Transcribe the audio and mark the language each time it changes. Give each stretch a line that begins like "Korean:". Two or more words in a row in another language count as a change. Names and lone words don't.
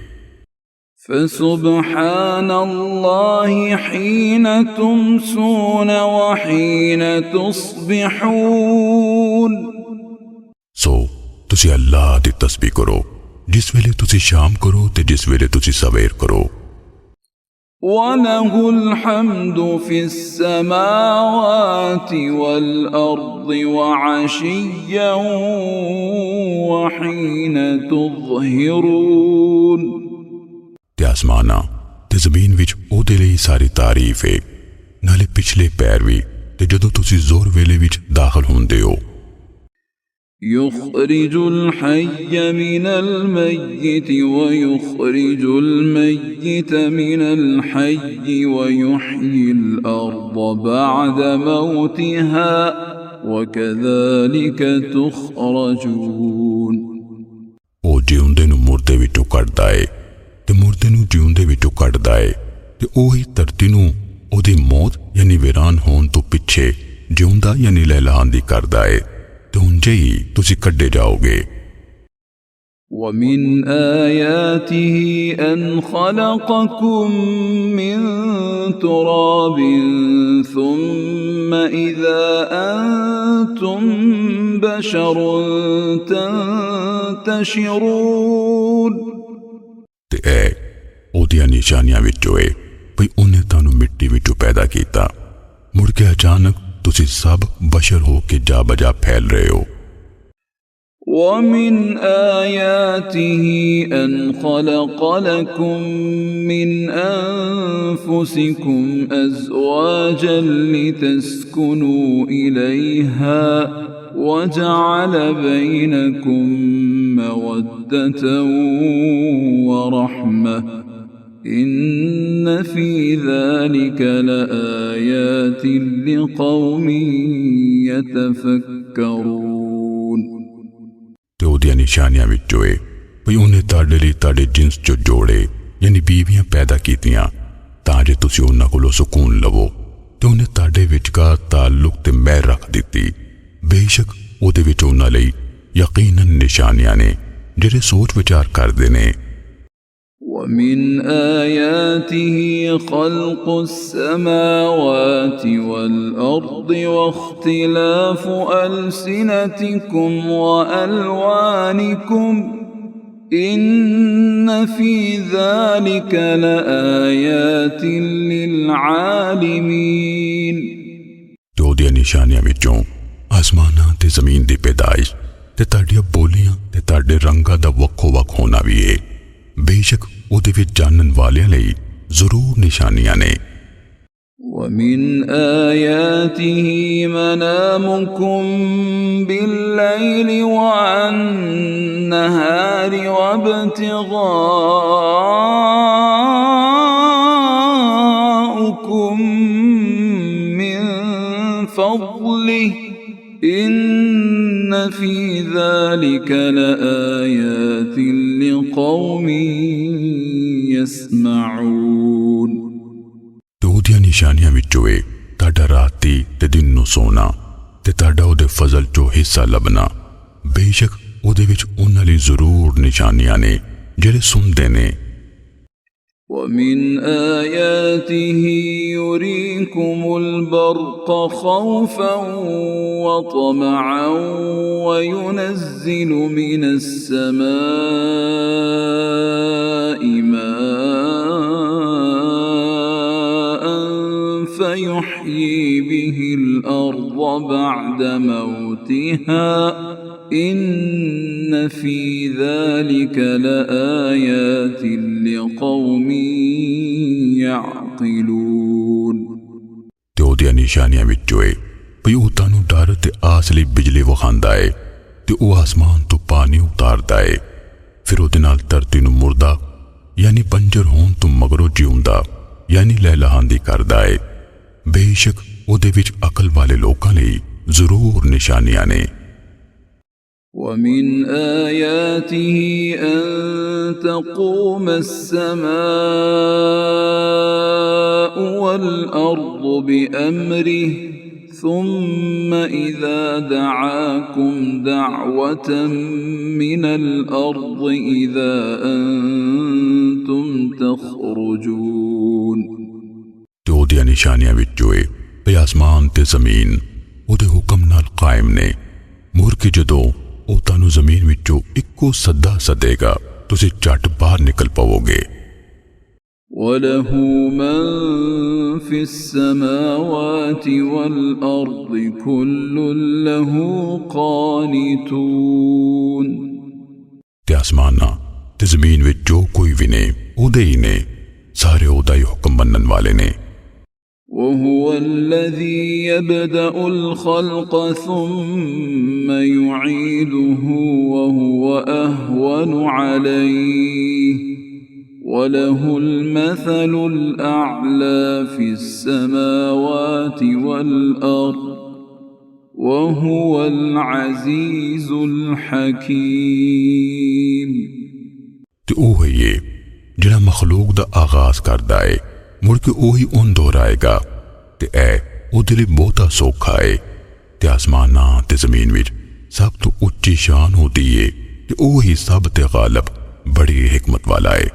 Arabic: فسبحان الله حين تمسون وحين تصبحون.
Punjabi: ਸੋ ਤੁਸੀਂ ਅੱਲਾਹ ਦੀ ਤਸਬੀਹ ਕਰੋ ਜਿਸ ਵੇਲੇ ਤੁਸੀਂ ਸ਼ਾਮ ਕਰੋ ਤੇ ਜਿਸ ਵੇਲੇ ਤੁਸੀਂ ਸਵੇਰ ਕਰੋ।
Arabic: وله الحمد في السماوات والأرض وعشيا وحين تظهرون.
Punjabi: ਤੇ ਆਸਮਾਨਾਂ ਤੇ ਜ਼ਮੀਨ ਵਿੱਚ ਉਹਦੇ ਲਈ ਸਾਰੀ ਤਾਰੀਫ਼ ਹੈ, ਨਾਲੇ ਪਿਛਲੇ ਪੈਰ ਵੀ ਤੇ ਜਦੋਂ ਤੁਸੀਂ ਜ਼ੋਰ ਵੇਲੇ ਵਿੱਚ ਦਾਖ਼ਲ ਹੁੰਦੇ ਹੋ।
Arabic: يخرج الحي من الميت ويخرج الميت من الحي ويحيي الأرض بعد موتها وكذلك تخرجون.
Punjabi: ਉਹ ਜਿਉਂਦੇ ਨੂੰ ਮੁਰਦੇ ਵਿੱਚੋਂ ਕੱਢਦਾ ਹੈ ਤੇ ਮੁਰਦੇ ਨੂੰ ਜਿਉਂਦੇ ਵਿੱਚੋਂ ਕੱਢਦਾ ਹੈ ਤੇ ਉਹੀ ਧਰਤੀ ਨੂੰ ਉਹਦੀ ਮੌਤ ਯਾਨੀ ਵੀਰਾਨ ਹੋਣ ਤੋਂ ਪਿੱਛੇ ਜਿਉਂਦਾ ਯਾਨੀ ਲਹਿਲਹਾਂਦੀ ਕਰਦਾ ਹੈ ਤੇ ਉਂਜੇ ਹੀ ਤੁਸੀਂ ਕੱਢੇ ਜਾਓਗੇ।
Arabic: ومن آياته أن خلقكم من تراب ثم إذا أنتم بشر تنتشرون.
Punjabi: ਤੇ ਇਹ ਉਹਦੀਆਂ ਨਿਸ਼ਾਨੀਆਂ ਵਿੱਚੋਂ ਹੈ ਭਈ ਉਹਨੇ ਤਾਨੂੰ ਮਿੱਟੀ ਵਿੱਚੋਂ ਪੈਦਾ ਕੀਤਾ, ਮੁੜ ਕੇ ਅਚਾਨਕ ਤੁਸੀਂ ਸਭ ਬਸ਼ਰ ਹੋ ਕੇ ਜਾ ਬਜਾ ਫੈਲ ਰਹੇ ਹੋ।
Arabic: ومن آياته أن خلق لكم من أنفسكم أزواجا لتسكنوا إليها وجعل بينكم مودة ورحمة إن في ذلك لآيات لقوم يتفكرون.
Punjabi: ਤੇ ਉਹਦੀਆਂ ਨਿਸ਼ਾਨੀਆਂ ਵਿੱਚੋਂ ਹੈ ਭਈ ਉਹਨੇ ਤਾੜੇ ਲਈ ਤਾੜੇ ਜਿਨਸ ਚੋਂ ਜੋੜੇ ਯਾਨੀ ਬੀਵੀਆਂ ਪੈਦਾ ਕੀਤੀਆਂ ਤਾਂ ਜੇ ਤੁਸੀਂ ਉਹਨਾਂ ਕੋਲੋਂ ਸੁਕੂਨ ਲਵੋ ਤੇ ਉਹਨੇ ਤਾੜੇ ਵਿਚਕਾਰ ਤਅੱਲੁਕ ਤੇ ਮੈਰ ਰੱਖ ਦਿੱਤੀ। ਬੇਸ਼ੱਕ ਉਹਦੇ ਵਿੱਚ ਉਹਨਾਂ ਲਈ ਯਕੀਨਨ ਨਿਸ਼ਾਨੀਆਂ ਨੇ ਜਿਹੜੇ ਸੋਚ ਵਿਚਾਰ ਕਰਦੇ ਨੇ।
Arabic: ومن آياته خلق السماوات والأرض واختلاف ألسنتكم وألوانكم إن في ذلك لآيات للعالمين
Punjabi: ਤੇ ਉਹਦੀਆਂ ਨਿਸ਼ਾਨੀਆਂ ਵਿੱਚੋਂ ਆਸਮਾਨਾਂ ਤੇ ਜ਼ਮੀਨ ਦੀ ਪੈਦਾਇਸ਼ ਤੇ ਤੁਹਾਡੀਆਂ ਬੋਲੀਆਂ ਤੇ ਤੁਹਾਡੇ ਰੰਗਾਂ ਦਾ ਵੱਖੋ-ਵੱਖ ਹੋਣਾ ਵੀ ਹੈ। ਬੇਸ਼ੱਕ ਉਹਦੇ ਵਿੱਚ ਜਾਣਨ ਵਾਲਿਆਂ ਲਈ ਜ਼ਰੂਰ ਨਿਸ਼ਾਨੀਆਂ ਨੇ।
Arabic: ومن آياته منامكم بالليل والنهار وابتغاؤكم من فضله إن في ذلك لآيات لقوم يسمعون
Punjabi: ਤੇ ਉਹਦੀਆਂ ਨਿਸ਼ਾਨੀਆਂ ਵਿੱਚੋਂ ਇਹ ਤੁਹਾਡਾ ਰਾਤੀ ਤੇ ਦਿਨ ਨੂੰ ਸੋਣਾ ਤੇ ਤੁਹਾਡਾ ਉਹਦੇ ਫਜ਼ਲ ਚੋਂ ਹਿੱਸਾ ਲੱਭਣਾ। ਬੇਸ਼ੱਕ ਉਹਦੇ ਵਿੱਚ ਉਹਨਾਂ ਲਈ ਜ਼ਰੂਰ ਨਿਸ਼ਾਨੀਆਂ ਨੇ ਜਿਹੜੇ ਸੁਣਦੇ ਨੇ।
Arabic: ومن آياته يريكم البرق خوفا وطمعا وينزل من السماء ماء فيحيي به الأرض بعد موتها إن في ذلك لآيات لقوم يعقلون
Punjabi: ਤੇ ਉਹਦੀਆਂ ਨਿਸ਼ਾਨੀਆਂ ਵਿੱਚੋਂ ਇਹ ਭਈ ਉਹ ਤੁਹਾਨੂੰ ਡਰ ਤੇ ਆਸ ਲਈ ਬਿਜਲੀ ਵਿਖਾਉਂਦਾ ਹੈ ਤੇ ਉਹ ਆਸਮਾਨ ਤੋਂ ਪਾਣੀ ਉਤਾਰਦਾ ਹੈ, ਫਿਰ ਉਹਦੇ ਨਾਲ ਧਰਤੀ ਨੂੰ ਮੁਰਦਾ ਯਾਨੀ ਪੰਜਰ ਹੋਣ ਤੋਂ ਮਗਰੋਂ ਜਿਉਂਦਾ ਯਾਨੀ ਲਹਿਲਹਾਂਦੀ ਕਰਦਾ ਹੈ। ਬੇਸ਼ੱਕ ਉਹਦੇ ਵਿੱਚ ਅਕਲ ਵਾਲੇ ਲੋਕਾਂ ਲਈ ਜ਼ਰੂਰ ਨਿਸ਼ਾਨੀਆਂ ਨੇ।
Arabic: ومن آياته أن تقوم السماء والأرض بأمره ثم إذا دعاكم دعوة من الأرض إذا أنتم تخرجون
Punjabi: ਤੇ ਉਹਦੀਆਂ ਨਿਸ਼ਾਨੀਆਂ ਵਿੱਚੋਂ ਇਹ ਭਈ ਆਸਮਾਨ ਤੇ ਜ਼ਮੀਨ ਉਹਦੇ ਹੁਕਮ ਨਾਲ ਕਾਇਮ ਨੇ। ਮੁੜ ਕੇ ਜਦੋਂ ਉਹ ਤੁਹਾਨੂੰ ਜ਼ਮੀਨ ਵਿੱਚੋਂ ਇੱਕੋ ਸੱਦਾ ਸੱਦੇਗਾ ਤੁਸੀਂ ਝਟ ਬਾਹਰ ਨਿਕਲ ਪਵੋਗੇ।
Arabic: وله من في السماوات والأرض كل له قانتون
Punjabi: ਤੇ ਆਸਮਾਨਾਂ ਤੇ ਜ਼ਮੀਨ ਵਿੱਚ ਜੋ ਕੋਈ ਵੀ ਨੇ ਉਹਦੇ ਹੀ ਨੇ, ਸਾਰੇ ਉਹਦਾ ਹੀ ਹੁਕਮ ਮੰਨਣ ਵਾਲੇ ਨੇ।
Arabic: وهو الذي يبدأ الخلق ثم يعيده وهو أهون عليه وله المثل الأعلى في السماوات والأرض وهو العزيز الحكيم
Punjabi: ਤੇ ਉਹ ਹੀ ਹੈ ਜਿਹੜਾ ਮਖਲੂਕ ਦਾ ਆਗਾਜ਼ ਕਰਦਾ ਹੈ, ਮੁੜ ਕੇ ਉਹੀ ਉਹਨੂੰ ਦੁਹਰਾਏਗਾ ਤੇ ਇਹ ਉਹਦੇ ਲਈ ਬਹੁਤਾ ਸੌਖਾ ਹੈ। ਤੇ ਆਸਮਾਨਾਂ ਤੇ ਜ਼ਮੀਨ ਵਿੱਚ ਸਭ ਤੋਂ ਉੱਚੀ ਸ਼ਾਨ ਹੁੰਦੀ ਹੈ ਤੇ ਉਹੀ ਸਭ ਤੇ ਗਾਲਿਬ ਬੜੀ ਹਕਮਤ ਵਾਲਾ ਹੈ।